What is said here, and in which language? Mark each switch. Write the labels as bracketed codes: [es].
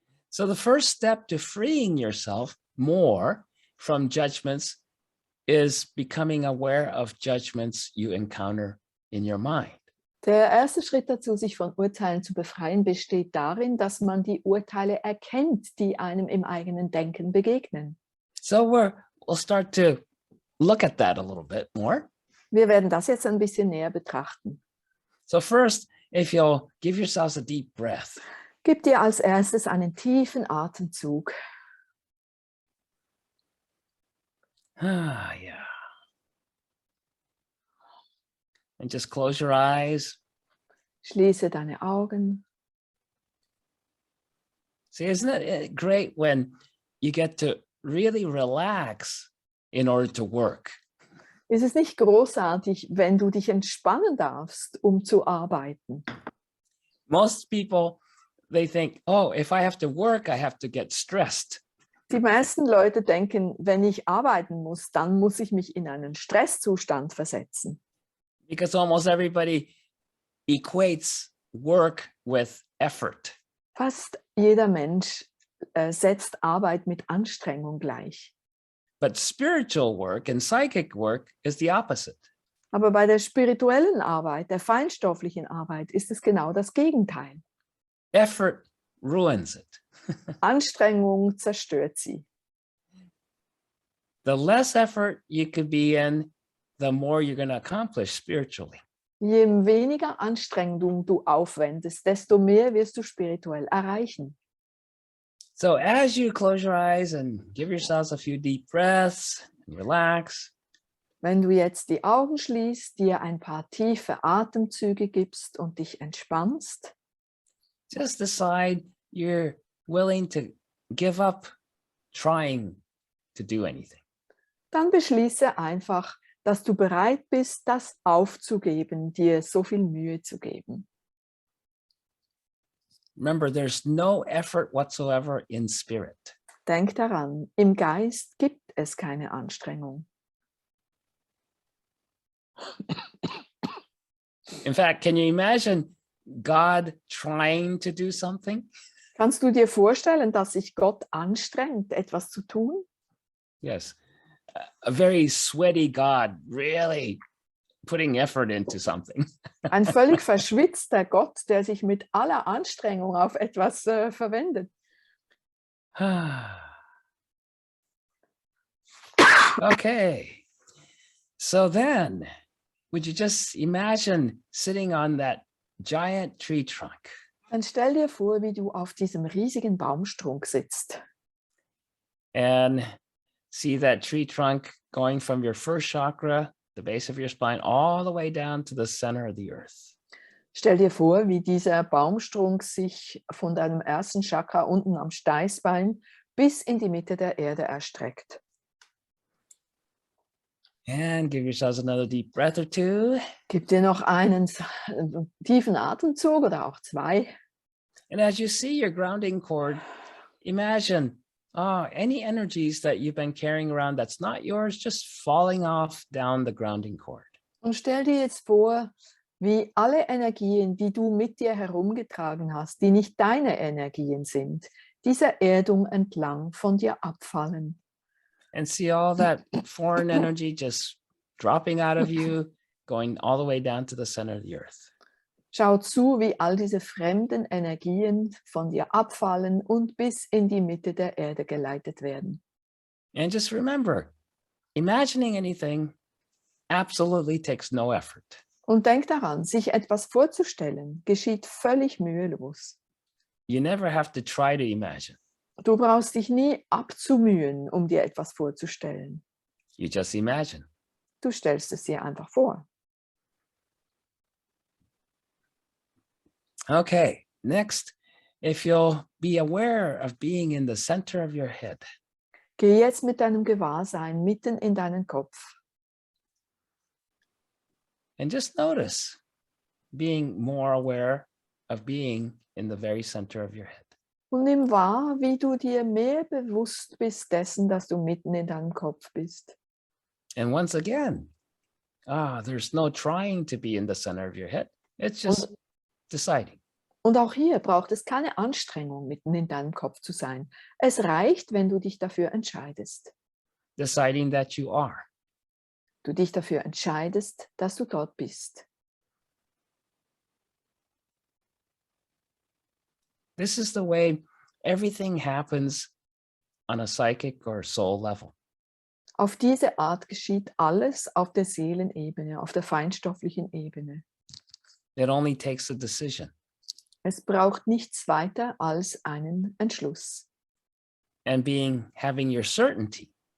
[en] So the first step to freeing yourself more from judgments is becoming aware of judgments you encounter in your mind. [de] Der erste Schritt dazu, sich von Urteilen zu befreien, besteht darin, dass man die Urteile erkennt, die einem im eigenen Denken begegnen. [en] So we'll start to look at that a little bit more. [de] Wir werden das jetzt ein bisschen näher betrachten. [en] So first, if you'll give yourselves a deep breath. [de] Gib dir als erstes einen tiefen Atemzug. Yeah. [en] And just close your eyes. [de] Schließe deine Augen. [en] See, isn't it great when you get to really relax in order to work? [de] Ist es nicht großartig, wenn du dich entspannen darfst, um zu arbeiten? [en] Most people, they think, oh, if I have to work, I have to get stressed. [de] Die meisten Leute denken, wenn ich arbeiten muss, dann muss ich mich in einen Stresszustand versetzen. [en] Because almost everybody equates work with effort. [de] Fast jeder Mensch setzt Arbeit mit Anstrengung gleich. [en] But spiritual work and psychic work is the opposite. [de] Aber bei der spirituellen Arbeit, der feinstofflichen Arbeit, ist es genau das Gegenteil. [en] Effort ruins it. [de] Anstrengung zerstört sie. [en] The less effort you could be in, the more you're going to accomplish spiritually. [de] Je weniger Anstrengung du aufwendest, desto mehr wirst du spirituell erreichen. [en] So as you close your eyes and give yourselves a few deep breaths and relax, [de] Wenn du jetzt die Augen schließt, dir ein paar tiefe Atemzüge gibst und dich entspannst, [en] just decide you're willing to give up trying to do anything. [de] dann beschließe einfach, dass du bereit bist, das aufzugeben, dir so viel Mühe zu geben. [en] Remember, there's no effort whatsoever in spirit. [de] Denk daran, im Geist gibt es keine Anstrengung. [en] In fact, can you imagine God trying to do something? [de] Kannst du dir vorstellen, dass sich Gott anstrengt, etwas zu tun? Yes. [en] A very sweaty God, really putting effort into something. [de] Ein völlig verschwitzter Gott, der sich mit aller Anstrengung auf etwas verwendet. Okay. [en] So then, would you just imagine sitting on that giant tree trunk? [de] Dann stell dir vor, wie du auf diesem riesigen Baumstrunk sitzt. [en] And see that tree trunk going from your first chakra, the base of your spine, all the way down to the center of the earth. [de] Stell dir vor, wie dieser Baumstrunk sich von deinem ersten Chakra unten am Steißbein bis in die Mitte der Erde erstreckt. [en] And give yourselves another deep breath or two. [de] Gib dir noch einen tiefen Atemzug oder auch zwei. [en] And as you see your grounding cord, imagine any energies that you've been carrying around that's not yours, just falling off down the grounding cord. [de] Und stell dir jetzt vor, wie alle Energien, die du mit dir herumgetragen hast, die nicht deine Energien sind, dieser Erdung entlang von dir abfallen. [en] And see all that foreign energy just dropping out of you, going all the way down to the center of the earth. [de] Schau zu, wie all diese fremden Energien von dir abfallen und bis in die Mitte der Erde geleitet werden. [en] And just remember, imagining anything absolutely takes no effort. [de] Und denk daran, sich etwas vorzustellen, geschieht völlig mühelos. [en] You never have to try to imagine. [de] Du brauchst dich nie abzumühen, um dir etwas vorzustellen. [en] You just imagine. [de] Du stellst es dir einfach vor. [en] Okay, next, if you'll be aware of being in the center of your head. [de] Geh jetzt mit deinem Gewahrsein mitten in deinen Kopf. [en] And just notice being more aware of being in the very center of your head. [de] Und nimm wahr, wie du dir mehr bewusst bist dessen, dass du mitten in deinem Kopf bist. [en] And once again, there's no trying to be in the center of your head. It's just deciding. [de] Und auch hier braucht es keine Anstrengung, mitten in deinem Kopf zu sein. Es reicht, wenn du dich dafür entscheidest. [en] Deciding that you are. [de] Du dich dafür entscheidest, dass du dort bist. [en] This is the way everything happens on a psychic or soul level. [de] Auf diese Art geschieht alles auf der Seelenebene, auf der feinstofflichen Ebene. [en] It only takes a decision. [de] Es braucht nichts weiter als einen Entschluss. [en] And having your certainty.